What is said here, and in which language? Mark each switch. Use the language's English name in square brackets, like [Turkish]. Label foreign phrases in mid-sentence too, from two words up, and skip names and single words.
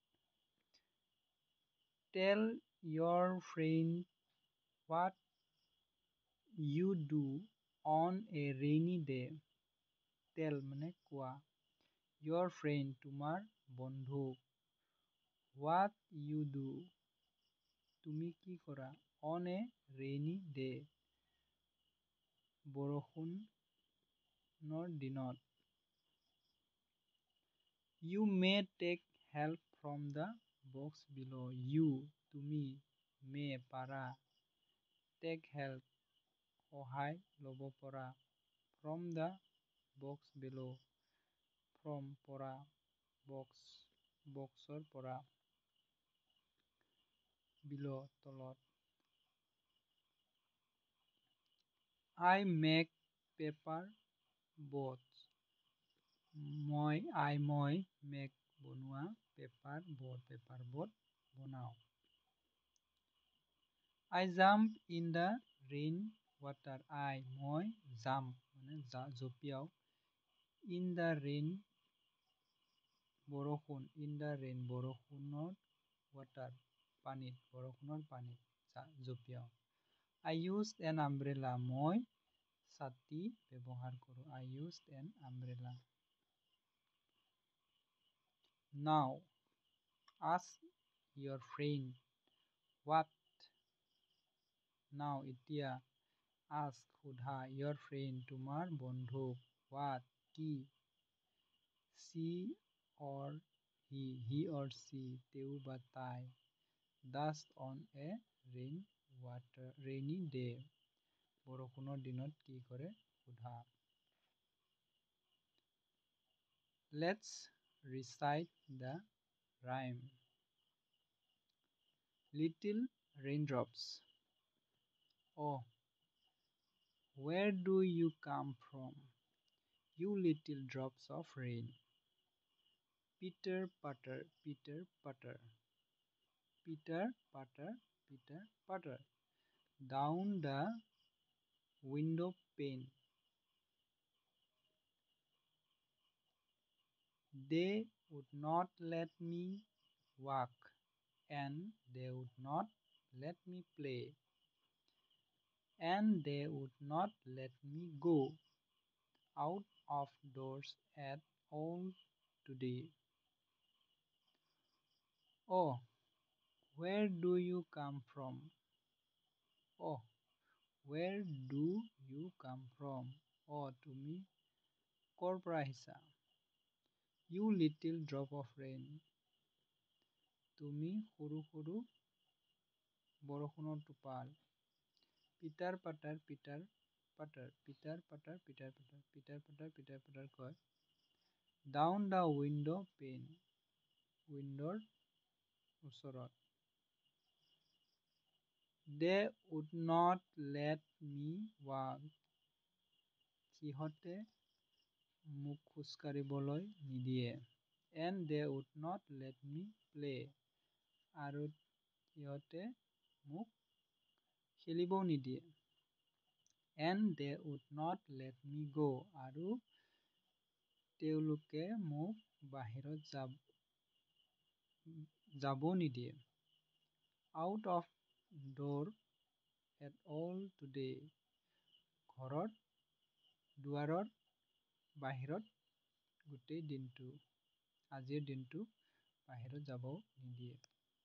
[English] Tell your friend what you do on a rainy day. [Assamese] Tell মানে কোৱা. [English] Your friend [Assamese] তোমার বন্ধু. [English] What you do. [Assamese] তুমি কি কৰা [English] on a rainy day. [Assamese] বৰষুণৰ দিনত. [English] You may take help from the box below. You তুমি may পাৰা take help [Assamese] সহায় ল'ব পৰা [English] from the box below. [Assamese] From পৰা boxৰ পৰা below তলত. [English] I make paper boats. [Assamese] মই make বনোৱা [English] paper boat [Assamese] বনাও. [English] I jump in the rain water. [Assamese] মই jump মানে জঁপিয়াও [English] in the rain [Assamese] বৰষুণ [English] in the rain [Assamese] বৰষুণৰ water বৰষুণৰ পানীত জঁপিয়াও. [English] I used an umbrella. [Assamese] মই ছাতি ব্যৱহাৰ কৰোঁ. [English] I used an umbrella. Now ask your friend what. Now এতিয়া ask সোধা your friend [Assamese] তোমাৰ বন্ধুক [English] what কি she or he or she [Assamese] তেওঁ বা তাই [English] does on a rainy day [Assamese] বৰষুণৰ দিনত কি কৰে সোধা. [English] Let's recite the rhyme. Little raindrops. Oh, where do you come from, you little drops of rain? Pitter patter, pitter patter. Pitter patter, pitter patter. Down the window pane. They would not let me walk, and they would not let me play, and they would not let me go out of doors at all today. Oh, where do you come from? Oh, where do you come from? [Assamese] Oh, তুমি ক'ৰ পৰা আহিছা? [English] You little drop of rain. [Assamese] তুমি সৰু সৰু বৰষুণৰ টোপাল. [English] Pitter patter, pitter patter. Pitter patter, pitter patter. Pitter patter, pitter patter কয়. Down the window pane. [Assamese] উইণ্ডৰ ওচৰত. [English] They would not let me walk. [Assamese] সিহঁতে মোক খোজকাঢ়িবলৈ নিদিয়ে. [English] And they would not let me play. [Assamese] আৰু সিহঁতে মোক খেলিবও নিদিয়ে. [English] And they would not let me go. [Assamese] আৰু তেওঁলোকে মোক বাহিৰত যাব নিদিয়ে. [English] Out of door at all today. [Assamese] ঘৰৰ দুৱাৰৰ বাহিৰত গোটেই দিনটো আজিৰ দিনটো বাহিৰত যাব নিদিয়ে.